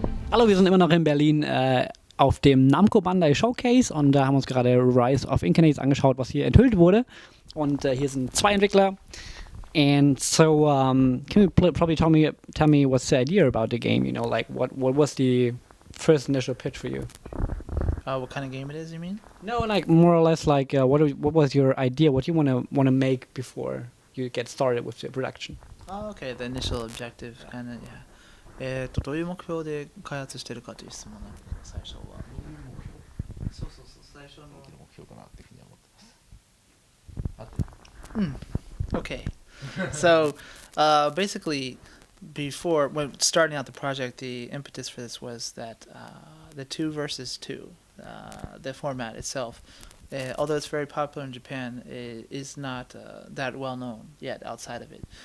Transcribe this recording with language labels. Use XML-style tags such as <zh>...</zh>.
<de>Hallo, wir sind immer noch in Berlin auf dem Namco Bandai Showcase und da haben wir uns gerade Rise of Incarnates angeschaut, was hier enthüllt wurde. Und hier sind 2 Entwickler.</de> <en>And so, can you probably tell me what's the idea about the game? You know, like what was the first initial pitch for you? What kind of game it is, you mean? No, like more or less, like what was your idea? What do you wanna make before you get started with the production? Oh, okay, the initial objective, kind of, yeah.</en> <ja>どういう目標で開発してるかという質問なんですけど、最初は。そうそうそう、最初の目標かなっていうふうに思ってます。</ja> <en>Okay. So, basically, when starting out the project, the impetus for this was that the 2 versus 2, the format itself, although it's very popular in Japan, is not that well known yet outside of it.</en>